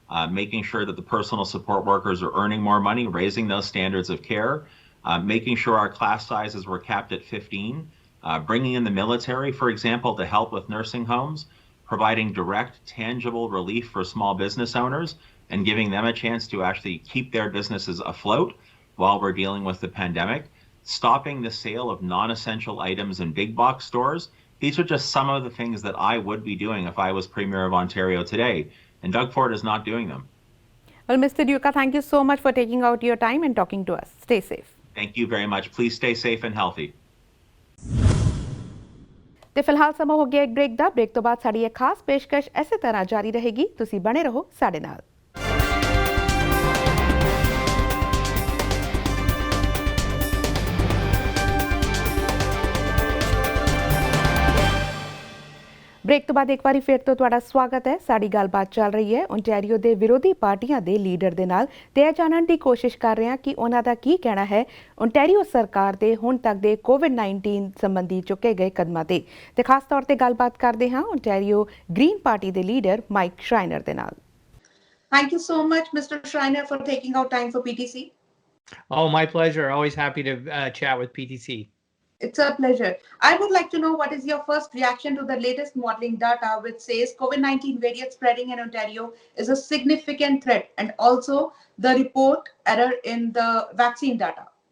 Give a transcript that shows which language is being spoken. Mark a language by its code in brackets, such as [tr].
[en] making sure that the personal support workers are earning more money, raising those standards of care, making sure our class sizes were capped at 15, bringing in the military, for example, to help with nursing homes, providing direct, tangible relief for small business owners, and giving them a chance to actually keep their businesses afloat while we're dealing with the pandemic, stopping the sale of non-essential items in big box stores. These are just some of the things that I would be doing if I was Premier of Ontario today, and Doug Ford is not doing them. Well, Mr. Duca, thank you so much for taking out your time and talking to us. Stay safe. Thank you very much. Please stay safe and healthy. [pa] ਤੇ ਫਿਲਹਾਲ ਸਮਾਂ ਹੋ ਗਿਆ ਇੱਕ break ਦਾ। Break ਤੋਂ ਬਾਅਦ ਸਾਡੀ ਇਹ ਖਾਸ ਪੇਸ਼ਕਸ਼ ਇਸੇ ਤਰ੍ਹਾਂ ਜਾਰੀ ਰਹੇਗੀ। ਤੁਸੀਂ ਬਣੇ ਰਹੋ ਸਾਡੇ ਨਾਲ। ਬ੍ਰੇਕ ਤੋਂ ਬਾਅਦ ਇੱਕ ਵਾਰੀ ਫਿਰ ਤੋਂ ਤੁਹਾਡਾ ਸਵਾਗਤ ਹੈ। ਸਾਡੀ ਗੱਲਬਾਤ ਚੱਲ ਰਹੀ ਹੈ ਓਨਟਾਰੀਓ ਦੇ ਵਿਰੋਧੀ ਪਾਰਟੀਆਂ ਦੇ ਲੀਡਰ ਦੇ ਨਾਲ ਤੇ ਇਹ ਜਾਣਨ ਦੀ ਕੋਸ਼ਿਸ਼ ਕਰ ਰਹੇ ਹਾਂ ਕਿ ਉਹਨਾਂ ਦਾ ਕੀ ਕਹਿਣਾ ਹੈ ਓਨਟਾਰੀਓ ਸਰਕਾਰ ਦੇ ਹੁਣ ਤੱਕ ਦੇ ਕੋਵਿਡ-19 ਸੰਬੰਧੀ ਚੁੱਕੇ ਗਏ ਕਦਮਾਂ ਤੇ ਖਾਸ ਤੌਰ ਤੇ ਗੱਲਬਾਤ ਕਰਦੇ ਹਾਂ ਓਨਟਾਰੀਓ ਗ੍ਰੀਨ ਪਾਰਟੀ ਦੇ ਲੀਡਰ ਮਾਈਕ ਸ਼ਰਾਈਨਰ ਦੇ ਨਾਲ। [en] Thank you so much, Mr. Schreiner, for taking out time for PTC. Oh, my pleasure. Always happy to chat with PTC. It's a pleasure. I would like to know what is your first reaction to the latest modeling data which says COVID-19 variant spreading in Ontario is a significant threat, and also the report error in the vaccine data.